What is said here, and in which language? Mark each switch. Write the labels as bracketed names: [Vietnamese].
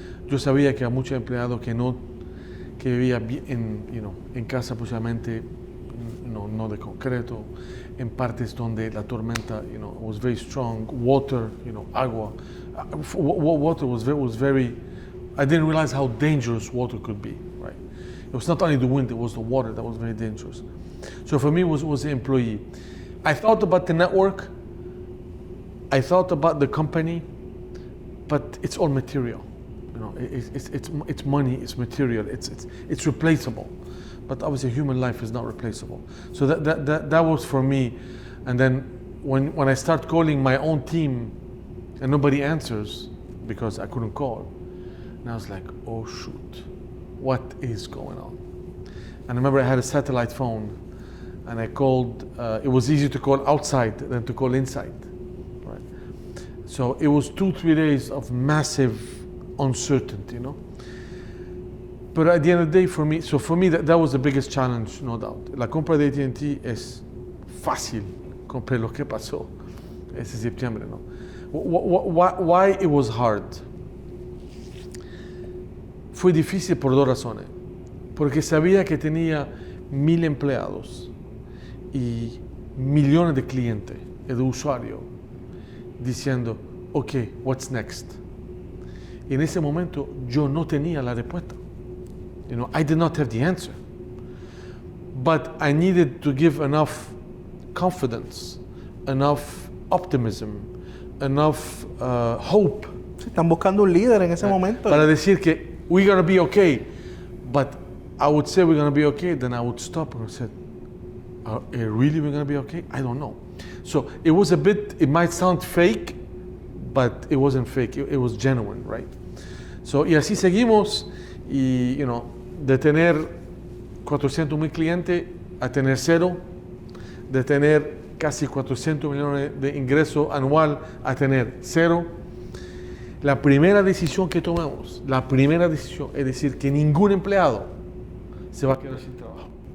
[Spanish] Yo sabía que había muchos empleados que vivían en casa posiblemente no de concreto, en partes donde la tormenta [English] was very strong, water, [Spanish] agua. [English] Water was very, I didn't realize how dangerous water could be, right? It was not only the wind, it was the water that was very dangerous. So for me, it was the employee. I thought about the network, I thought about the company, but it's all material. It's money, it's material, it's replaceable. But obviously human life is not replaceable. So that was for me. And then when I start calling my own team and nobody answers because I couldn't call, and I was like, oh shoot, what is going on? And I remember I had a satellite phone and I called, it was easier to call outside than to call inside, right? So it was 2-3 days of massive uncertainty, But at the end of the day, for me, that was the biggest challenge, no doubt. [Spanish] La compra de AT&T es fácil, compré lo que pasó ese septiembre, ¿no? [English] Why it was hard? [Spanish] Fue difícil por 2 razones. Porque sabía que tenía 1000 empleados y millones de clientes, de usuarios, diciendo, [English] okay, what's next? [Spanish] Y en ese momento yo no tenía la respuesta. [English] I did not have the answer, but I needed to give enough confidence, enough optimism, enough hope. [Spanish] Están buscando un líder en ese momento. Para decir que [English] we're going to be okay, but I would say we're going to be okay, then I would stop and say, really we're going to be okay? I don't know. So it was it might sound fake, but it wasn't fake, it was genuine, right? So, [Spanish] y así seguimos. Y, de tener 400,000 clientes a tener 0, de tener casi 400 millones de ingresos anual a tener 0. La primera decisión que tomamos, es decir, que ningún empleado se va a quedar sin trabajo.